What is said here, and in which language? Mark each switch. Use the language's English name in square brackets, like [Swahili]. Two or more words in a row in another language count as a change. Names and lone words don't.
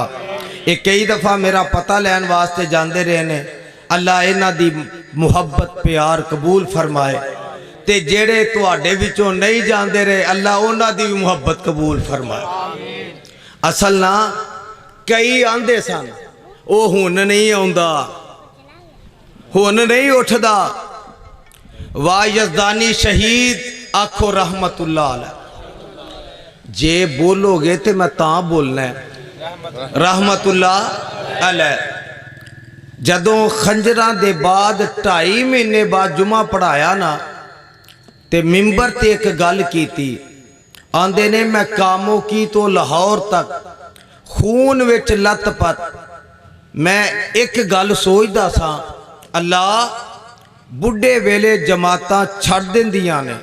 [Punjabi] یہ کئی دفعہ میرا پتہ لین واسطے جاتے رہے نے، اللہ انہاں دی محبت پیار قبول فرمائے، تے جیہڑے تہاڈے وچوں نہیں جاتے رہے اللہ اونہاں دی محبت قبول فرمائے. اصل نا کئی آندے سن وہ ہن نہیں آؤندا، ہن نہیں اٹھدا. واہ یزدانی شہید آکھو [Arabic] رحمة الله عليه. [Punjabi] جے بولو گے تو میں تاں بولنا ہے [Arabic] رحمة الله عليه. [Punjabi] جدوں خنجراں دے بعد 2.5 مہینے بعد جمعہ پڑھایا نا تے منبر تے اک گل کیتی. آندے نے میں کاموں کی تو لاہور تک خون وچ لت پت. میں اک گل سوچدا سا، اللہ بڈھے ویلے جماعتاں چھڈ دیندیاں نے.